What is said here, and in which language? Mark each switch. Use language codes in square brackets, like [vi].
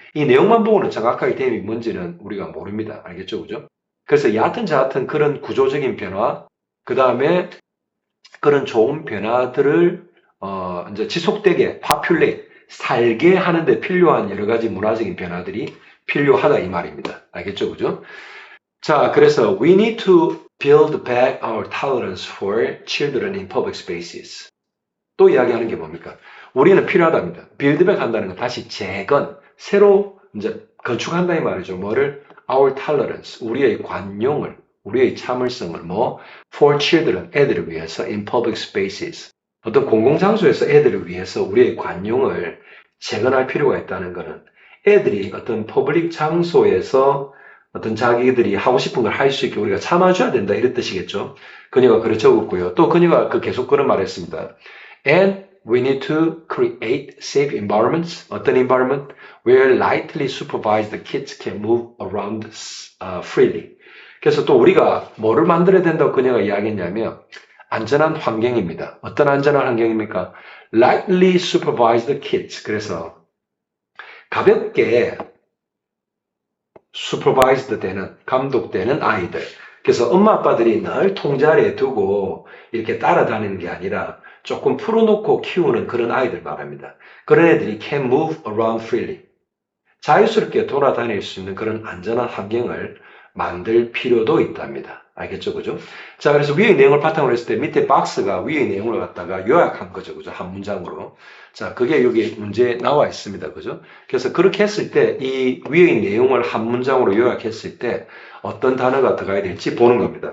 [ko] 이 내용만 보고는 정확하게 댐이 뭔지는 우리가 모릅니다. 알겠죠? 그죠? 그래서 얕은 자얕은 그런 구조적인 변화, 그 다음에 그런 좋은 변화들을 이제 지속되게 populate, 살게 하는데 필요한 여러 가지 문화적인 변화들이 필요하다 이 말입니다. 알겠죠? 그죠? 자, 그래서 [en] we need to build back our tolerance for children in public spaces. [ko] 또 이야기하는 게 뭡니까? 우리는 필요하답니다. 빌드백 한다는 건 다시 재건, 새로 이제 건축한다 이 말이죠. 뭐를? [en] Our tolerance, [ko] 우리의 관용을, 우리의 참을성을 [en] for children, [ko] 애들을 위해서 [en] in public spaces. [ko] 어떤 공공장소에서 애들을 위해서 우리의 관용을 재건할 필요가 있다는 것은 애들이 어떤 퍼블릭 장소에서 어떤 자기들이 하고 싶은 걸 할 수 있게 우리가 참아줘야 된다 이런 뜻이겠죠. 그녀가 그렇게 적었고요. 또 그녀가 계속 그런 말을 했습니다. [en] And we need to create safe environments. [ko] 어떤 environment? [en] Where lightly supervised kids can move around freely. [ko] 그래서 또 우리가 뭐를 만들어야 된다고 그녀가 이야기했냐면 안전한 환경입니다. 어떤 안전한 환경입니까? [en] Lightly supervised kids. [ko] 그래서 가볍게 supervised 되는, 감독되는 아이들. 그래서 엄마 아빠들이 늘 통자리에 두고 이렇게 따라다니는 게 아니라 조금 풀어놓고 키우는 그런 아이들 말합니다. 그런 애들이 [en] can move around freely. [ko] 자유스럽게 돌아다닐 수 있는 그런 안전한 환경을 만들 필요도 있답니다. 알겠죠? 그죠? 자, 그래서 위의 내용을 바탕으로 했을 때 밑에 박스가 위의 내용을 갖다가 요약한 거죠. 그죠? 한 문장으로. 자, 그게 여기 문제에 나와 있습니다. 그죠? 그래서 그렇게 했을 때 이 위의 내용을 한 문장으로 요약했을 때 어떤 단어가 들어가야 될지 보는 겁니다.